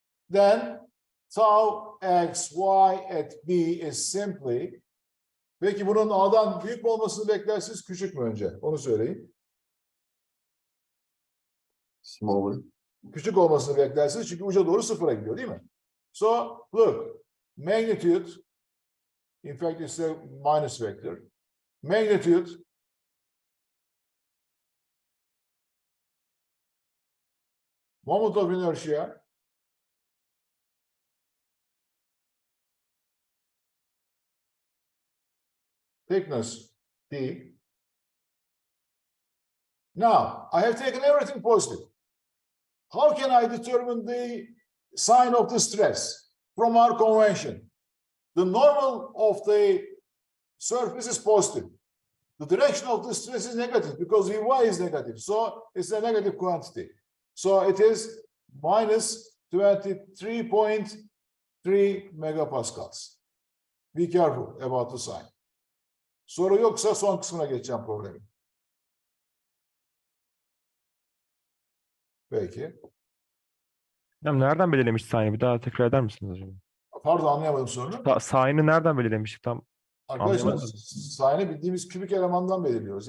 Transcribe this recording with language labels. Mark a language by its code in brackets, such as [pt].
[en] Then tau x y at b is simply. [tr] Peki bunun A'dan büyük mü olmasını beklersiniz, küçük mü önce? Onu söyleyin. [en] Smaller. [tr] Küçük olmasını beklersiniz çünkü uca doğru sıfıra gidiyor değil mi? [en] So look, magnitude, in fact it's a minus vector. Magnitude moment of inertia thickness d. Now I have taken everything positive. How can I determine the sign of the stress from our convention? The normal of the surface is positive. The direction of the stress is negative because Vy is negative. So it's a negative quantity. So it is minus 23.3 megapascals. Be careful about the sign. [tr] Soru yoksa son kısmına geçeceğim problemin. Peki. Nereden belirlemiş sign'ı? Bir daha tekrar eder misiniz acaba? Pardon, anlayamadım sorunu. Sign'ı nereden belirlemiştik tam? Arkadaşlar, sign'ı bildiğimiz kübik elemandan belirliyoruz.